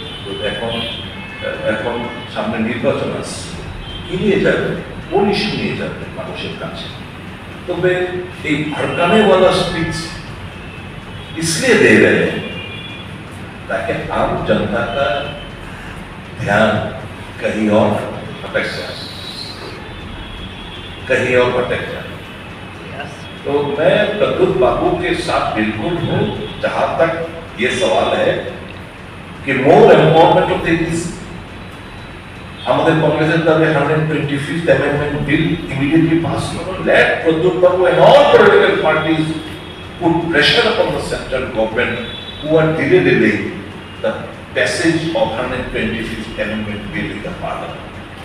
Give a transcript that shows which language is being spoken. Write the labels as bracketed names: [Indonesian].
[Bangla] তো এখন সামনে নির্বাচন আসছে, কি নিয়ে যাবে, কোন ইস্যু নিয়ে যাবে মানুষের কাছে। তবে এই [Hindi] भड़काने वाला स्पीच इसलिए दे रहे हैं ताकि आम जनता का ध्यान कहीं और भटक जाए, कहीं और भटक जाए। तो मैं प्रद्युत बाबू के साथ बिल्कुल हूँ, जहां तक ये सवाल है कि मोर इम्पोर्टेंट ऑफ थिंग्स, हमारे कांग्रेस दावे [English] 125th amendment bill immediately pass करो, let Pradyut बाबू and all political parties put pressure upon the central government who are delaying the passage of 125th amendment bill in the parliament.